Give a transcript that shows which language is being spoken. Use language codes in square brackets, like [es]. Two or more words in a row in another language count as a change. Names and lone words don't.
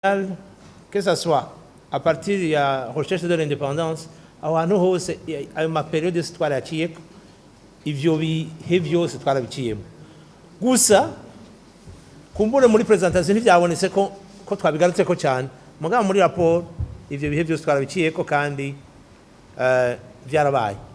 [fr] que ça soit à partir de la recherche de l'indépendance, [rn] ahantu hose ayo maperiode twaraciye ivyo bihe byose twarabiciyemo. Gusa kumbure muri presentation ntivyabonetse ko twabigarutse ko cyane. Mugabo muri rapport ivyo bihe byose twarabiciyeko kandi byarabaye.